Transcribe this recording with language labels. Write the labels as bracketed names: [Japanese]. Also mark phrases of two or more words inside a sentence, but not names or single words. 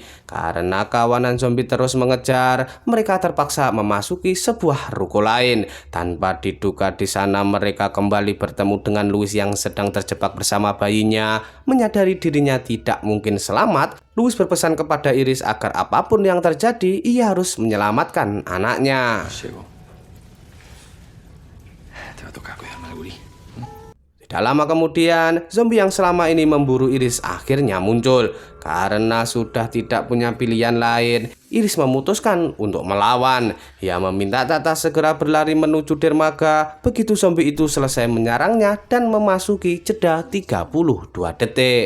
[Indonesian] Karena kawanan zombie terus mengejar, mereka terpaksa memasuki sebuah ruko lain. Tanpa diduga di sana mereka kembali bertemu dengan Louis yang sedang terjebak bersama bayinya. Menyadari dirinya tidak mungkin selamat, Louis berpesan kepada Iris agar apapun yang terjadi, ia harus menyelamatkan anaknya. [Spanish] Llego. Te va a tocar cuidarme al gurí. [Indonesian] Tidak lama kemudian, zombie yang selama ini memburu Iris akhirnya muncul. Karena sudah tidak punya pilihan lain, Iris memutuskan untuk melawan. Ia meminta Tata segera berlari menuju dermaga. Begitu zombie itu selesai menyerangnya dan memasuki jeda 32 detik.